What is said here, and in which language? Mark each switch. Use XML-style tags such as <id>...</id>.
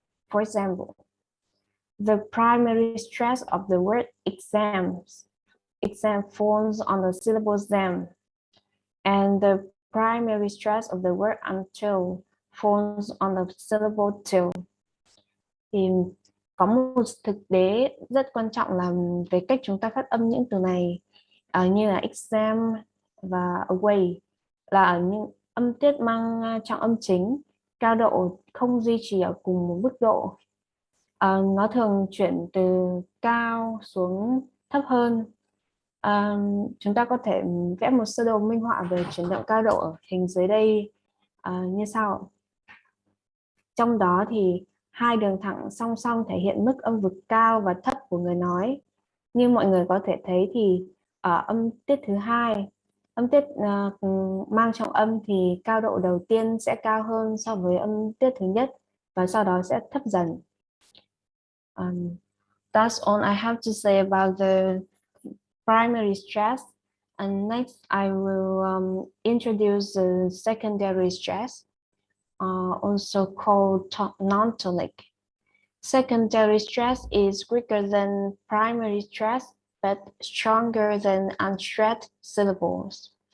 <en>For example, the primary stress of the word exam falls on the syllable them, and the primary stress of the word until falls on the syllable till.</en> <vi>Thì có một thực tế rất quan trọng là về cách chúng ta phát âm những từ này, như là exam và away, là ở những âm tiết mang trọng âm chính, cao độ không duy trì ở cùng một mức độ. Nó thường chuyển từ cao xuống thấp hơn. Chúng ta có thể vẽ một sơ đồ minh họa về chuyển động cao độ ở hình dưới đây như sau. Trong đó thì hai đường thẳng song song thể hiện mức âm vực cao và thấp của người nói. Như mọi người có thể thấy thì ở âm tiết thứ hai, âm tiết mang trọng âm thì cao độ đầu tiên sẽ cao hơn so với âm tiết thứ nhất và sau đó sẽ thấp dần.</vi> <en>That's all I have to say about the primary stress. And next, I will introduce the secondary stress, also called non-tonic. Secondary stress is weaker than primary stress, but stronger than unstressed syllables.</en>